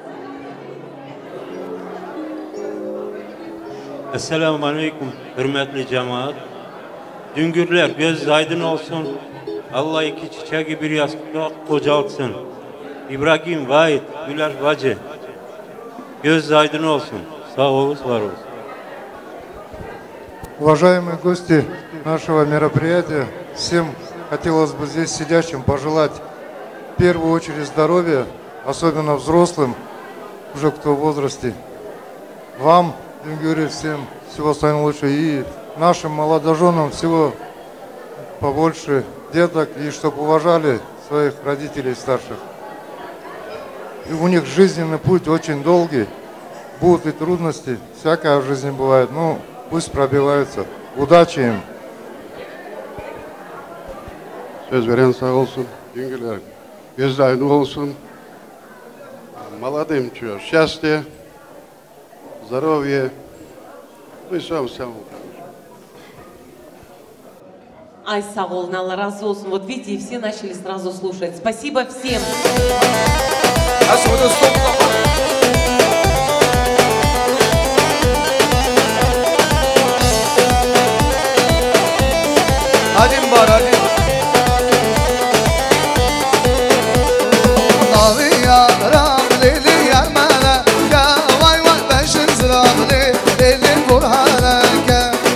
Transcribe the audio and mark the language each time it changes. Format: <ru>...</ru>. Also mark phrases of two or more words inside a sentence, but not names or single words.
<tr>Esselamu Aleyküm, hürmetli cemaat. Düngürler göz aydın olsun. Allah iki çiçeği bir yastıkta kocaltsın. İbrahim, Vahit, Güler, Bacı. Göz aydın olsun. Sağ olun, var olsun.</tr> <ru>Уважаемые гости нашего мероприятия, всем хотелось бы здесь сидящим пожелать в первую очередь здоровья, особенно взрослым, уже кто в возрасте. Вам, Düngür'e, всем всего самого лучшего, и нашим молодоженам всего побольше деток, и чтобы уважали своих родителей старших. И у них жизненный путь очень долгий, будут и трудности, всякое в жизни бывает, но пусть пробиваются. Удачи им!</ru> <tr>Söz veren sağ olsun, Düngürler göz aydın olsun.</tr> <ru>Молодым чего, счастья, здоровья, ну и всего самого. Ай,</ru> <tr>sağ olun, Allah razı olsun.</tr> <ru>Вот видите, и все начали сразу слушать. Спасибо всем.</ru> <tr>Hadi var hadi. Navi yaram lili yarmana, ya vay vay beşin zıram lili burhaneke.</tr>